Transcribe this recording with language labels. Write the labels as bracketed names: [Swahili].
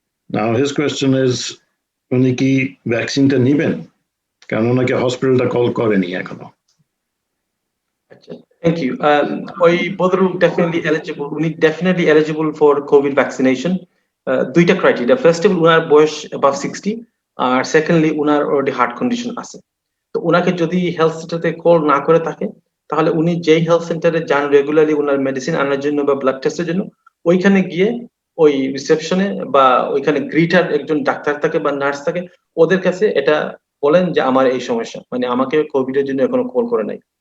[English] Now his question is, [Bangla] উনি কি ভ্যাকসিনটা নিবেন? কারণ ওনাকে হসপিটালটা কল করেনি এখনো। [English] Thank you. ওই Badrul definitely eligible for COVID vaccination. [Bangla] দুইটা ক্রাইটেরিয়া, ফার্স্ট অফ অল উনার বয়স [English] above 60, [Bangla] আর সেকেন্ডলি উনার অলরেডি হার্ট কন্ডিশন আছে। তো উনাকে যদি হেলথ সেন্টারে কল না করে থাকে, তাহলে উনি যেই হেলথ সেন্টারে যান রেগুলারলি উনার মেডিসিন আনার জন্য বা ব্লাড টেস্টের জন্য, ওইখানে গিয়ে ওই রিসেপশনে বা ওইখানে গ্রিটার একজন ডাক্তার থাকে বা নার্স থাকে, ওদের কাছে এটা বলেন যে আমার এই সমস্যা, মানে আমাকে কোভিড এর জন্য এখনো কল করে নাই।